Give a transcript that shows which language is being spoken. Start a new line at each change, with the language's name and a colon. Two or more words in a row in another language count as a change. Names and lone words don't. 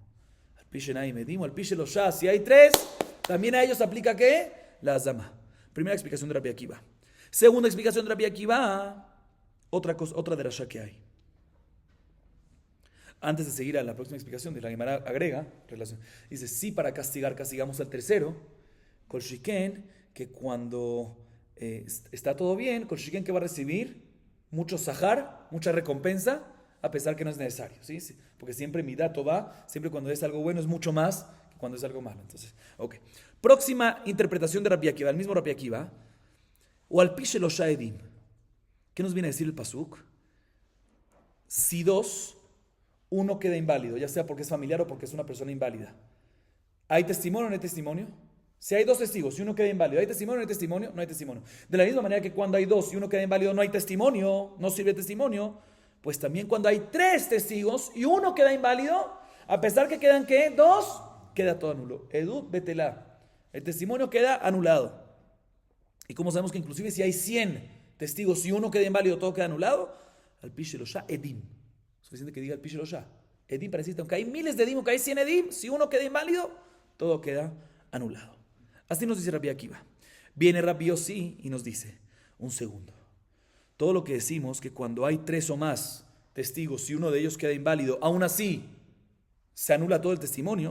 Hebrew: על פי שניים עדים על פי שלושה,
Spanish: si hay 3, también a ellos aplica ¿qué? La azama. Primera explicación de Rabbi Akiva. Segunda explicación de Rabbi Akiva, otra derashá que hay. Antes de seguir a la próxima explicación, de la Gemara agrega, dice, sí, para castigamos al tercero,
Hebrew: כל שכן,
Spanish: que cuando está todo bien,
Hebrew: כל שכן
Spanish: que va a recibir mucho sahar, mucha recompensa, a pesar que no es necesario, ¿sí? Porque siempre mi dato va, siempre cuando es algo bueno es mucho más que cuando es algo malo. Entonces, ok. Próxima interpretación de Rabbi Akiva, el mismo Rabbi Akiva,
Hebrew: או על פי שלושה עדים.
Spanish: ¿Qué nos viene a decir el pasuk? Si 2, uno queda inválido, ya sea porque es familiar o porque es una persona inválida. ¿Hay testimonio o no hay testimonio? Si hay 2 testigos y uno queda inválido, ¿hay testimonio o no hay testimonio? No hay testimonio. De la misma manera que cuando hay 2 y uno queda inválido no hay testimonio, no sirve testimonio, pues también cuando hay 3 testigos y uno queda inválido, a pesar que quedan ¿qué? 2, queda todo nulo.
Hebrew: עדות בטלה.
Spanish: El testimonio queda anulado. ¿Y cómo sabemos que inclusive si hay 100 testigos y uno queda inválido, todo queda anulado?
Hebrew: על פי שלושה עדים.
Spanish: Suficiente que diga el pishelosha. Edim para decirte, aunque hay miles de edim, aunque hay 100 edim, si uno queda inválido, todo queda anulado. Así nos dice Rabbi Akiva. Viene Rabbi Yossi y nos dice, un segundo. Todo lo que decimos, que cuando hay 3 o más testigos y uno de ellos queda inválido, aún así se anula todo el testimonio.